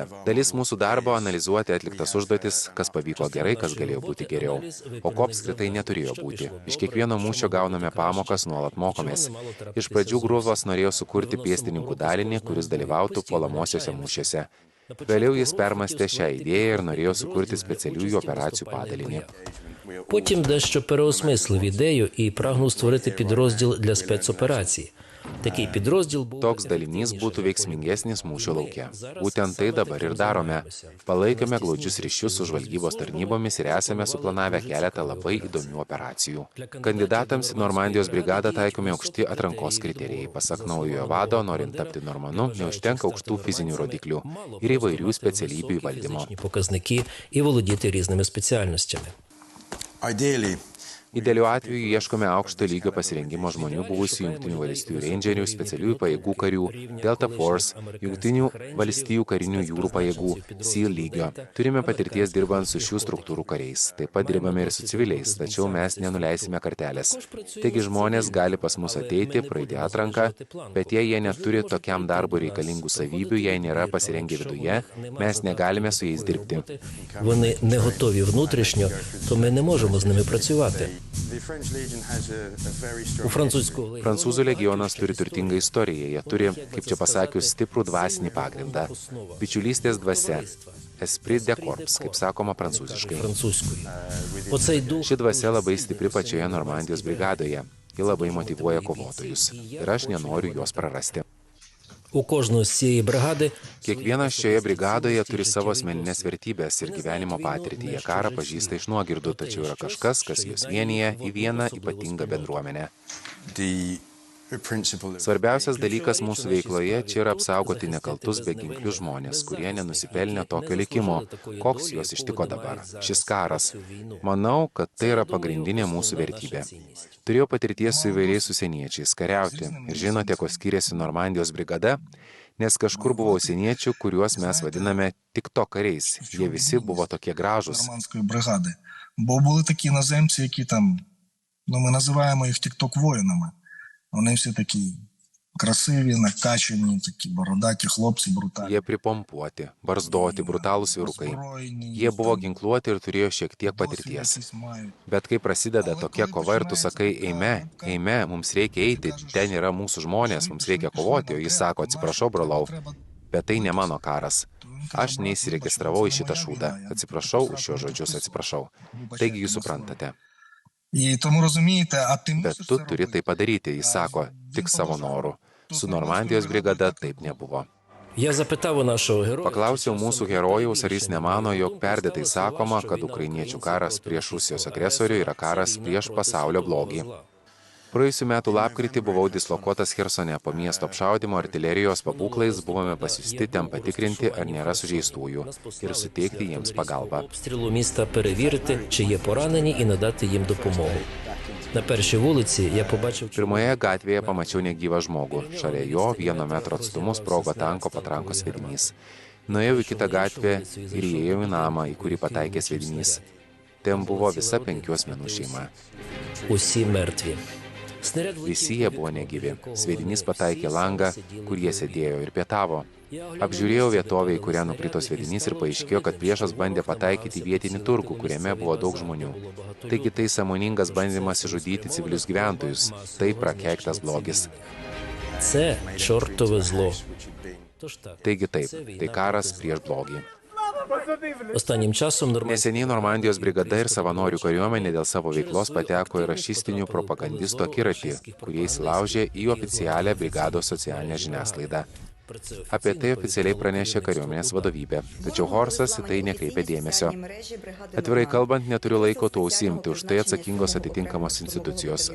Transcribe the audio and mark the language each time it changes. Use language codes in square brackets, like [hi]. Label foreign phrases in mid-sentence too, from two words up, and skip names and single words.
[lt] Dalis mūsų darbo analizuoti atliktas užduotis, kas pavyko gerai, kas galėjo būti geriau, o ko apskritai neturėjo būti. Iš kiekvieno mūšio gauname pamokas, nuolat mokomės. Iš pradžių Grulfas norėjo sukurti pėstininkų dalinį, kuris dalyvautų puolamosiuose mūšiuose. Vėliau jis permastė šią idėją ir norėjo sukurti specialiųjų operacijų padalinį. [uk] Потім дещо переосмислив ідею і прагнув створити підрозділ для спецоперацій. Такий підрозділ був... [lt] Toks dalinys būtų veiksmingesnis mūšio lauke. Būtent tai dabar ir darome. Palaikome glaudžius ryšius su žvalgybos tarnybomis ir esame suplanavę keletą labai įdomių operacijų. Kandidatams į Normandijos brigadą taikomi aukšti atrankos kriterijai. Pasak naujojo vado, norint tapti normanu, neužtenka aukštų fizinių rodiklių ir įvairių specialybių įvaldymo. [uk] Показники і володіти різними спеціальностями. [lt] Idealiu atveju ieškome aukšto lygio pasirengimo žmonių buvusių Jungtinių valstijų rangerių, specialiųjų pajėgų karių, Delta Force, Jungtinių valstijų karinių jūrų pajėgų, SEAL lygio. Turime patirties dirbant su šių struktūrų kariais. Taip pat dirbame ir su civiliais, tačiau mes nenuleisime kartelės. Taigi žmonės gali pas mus ateiti, praeiti atranką, bet jei jie neturi tokiam darbui reikalingų savybių, jei nėra pasirengę viduje, mes negalime su jais dirbti. [uk] Вони не готові внутрішньо, то ми не можемо з ними працювати. [lt] Prancūzų legionas turi turtingą istoriją. Jie turi, kaip čia pasakius, stiprų dvasinį pagrindą. Bičiulystės dvasia. [fr] Esprit de corps, [lt] kaip sakoma prancūziškai. Ši dvasia labai stipri pačioje Normandijos brigadoje. Ji labai motyvuoja kovotojus. Ir aš nenoriu jos prarasti. [uk] У кожного з цієї бригади [lt] Kiekvienas šioje brigadoje turi savo asmeninės vertybės ir gyvenimo patirtį. Jie karą pažįsta iš nuogirdų, tačiau yra kažkas, kas juos vienyje į vieną ypatingą bendruomenę. Svarbiausias dalykas mūsų veikloje čia yra apsaugoti nekaltus beginklius žmonės, kurie nenusipelnė tokio likimo, koks juos ištiko dabar. Šis karas. Manau, kad tai yra pagrindinė mūsų vertybė. Turėjau patirties su įvairiais užsieniečiais kariauti ir žinote, ko skiriasi Normandijos brigada, nes kažkur buvo užsieniečių, kuriuos mes vadiname TikTok kariais. Jie visi buvo tokie gražūs. [uk] Нормандської бригади. Бо були такі іноземці, які там, ми називаємо їх TikTok-воїнами. Вони всі такі красиві, накачані, такі бородаті хлопці, брутальні. [lt] Jie pripompuoti, barzdoti, brutalūs vyrukai. Jie buvo ginkluoti ir turėjo šiek tiek patirties. Bet kai prasideda tokia kova ir tu sakai, eime, mums reikia eiti, ten yra mūsų žmonės, mums reikia kovoti, o jis sako, atsiprašau, brolau, bet tai ne mano karas. Aš neįsiregistravau į šitą šūdą. Atsiprašau už šios žodžius, atsiprašau. Taigi jūs suprantate. Bet tu turi tai padaryti, jis sako, tik savo noru. Su Normandijos brigada taip nebuvo. [uk] Я запитав у нашого героя, [lt] Paklausiau mūsų herojaus, ar jis nemano, jog perdėtai sakoma, kad ukrainiečių karas prieš Rusijos agresorių yra karas prieš pasaulio blogį. Praėjusių metų lapkritį buvau dislokuotas Chersone. Po miesto apšaudimo artilerijos pabūklais buvome pasiųsti ten patikrinti, ar nėra sužeistųjų ir suteikti jiems pagalbą. [uk] обстрілу міста перевірити, чи є поранені і надати їм допомогу. На першій вулиці я побачив [lt] Pirmoje gatvėje pamačiau negyvą žmogų. Šalia jo 1 metro atstumu sprogo tanko patrankos sviedinys. Nuėjau į kitą gatvę ir įėjau į namą, į kurį pataikė sviedinys. Ten buvo visa 5 asmenų šeima. [uk] усі мертві. [lt] Visi jie buvo negyvi. Sviedinys pataikė langą, kur jie sėdėjo ir pietavo. Apžiūrėjau vietovę, į kurią nukrito sviedinys ir paaiškėjo, kad priešas bandė pataikyti vietinį turgų, kuriame buvo daug žmonių. Taigi tai sąmoningas bandymas išžudyti civilius gyventojus. Tai prakeiktas blogis. [uk] Це чортове зло. Тож так. [lt] Taigi taip, tai karas prieš blogį. [uk] Останнім часом [lt] Neseniai Normandijos brigada ir savanorių kariuomenė dėl savo veiklos pateko į rašistinių propagandistų akiratį, kurie įsilaužė į oficialią brigados socialinę žiniasklaidą. Apie tai oficialiai pranešė kariuomenės vadovybė, tačiau Horsas į tai nekreipė dėmesio. Atvirai kalbant, neturiu laiko to užsiimti, už tai atsakingos atitinkamos institucijos.